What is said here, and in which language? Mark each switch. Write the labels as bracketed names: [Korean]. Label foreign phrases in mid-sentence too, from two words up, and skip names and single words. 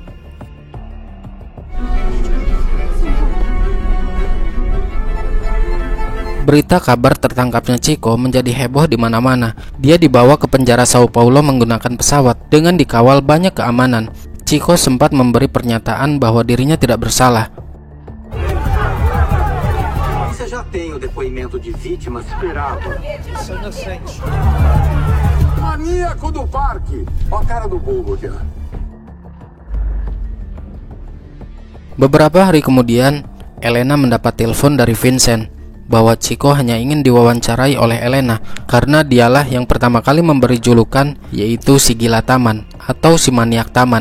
[Indonesian] Berita kabar tertangkapnya Chico menjadi heboh di mana-mana. Dia dibawa ke penjara Sao Paulo menggunakan pesawat dengan dikawal banyak keamanan. Chico sempat memberi pernyataan bahwa dirinya tidak bersalah. [Portuguese] Você já tem o depoimento de vítimas? Esperava. Sou inocente. Maníaco do parque. Ó a cara do bobo aqui. [Indonesian] Beberapa hari kemudian, Elena mendapat telepon dari Vincent bahwa Chico hanya ingin diwawancarai oleh Elena karena dialah yang pertama kali memberi julukan, yaitu si gila taman atau si maniak taman.